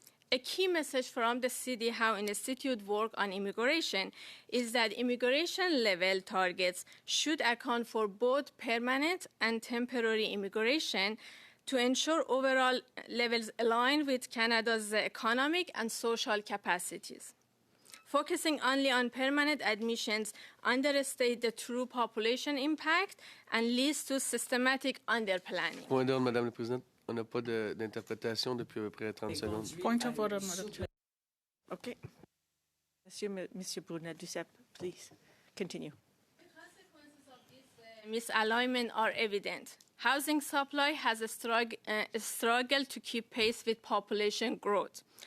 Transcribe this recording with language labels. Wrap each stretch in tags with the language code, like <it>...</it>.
<en>A key message from the 𝐦𝐨𝐫𝐞 Institute work on immigration is that immigration level targets should account for both permanent and temporary immigration to ensure overall levels align with Canada's economic and social capacities. Focusing only on permanent admissions understates the true population impact and leads to systematic underplanning.</en> <fr>Point d'ordre, Madame la Présidente. On n'a pas d'interprétation depuis à peu près 30 secondes.</fr> <en>Point of order, Madam Chair. Okay. Monsieur Brunet-Duceppe, please continue. The consequences of this misalignment are evident. Housing supply has struggled to keep pace with population growth.</en>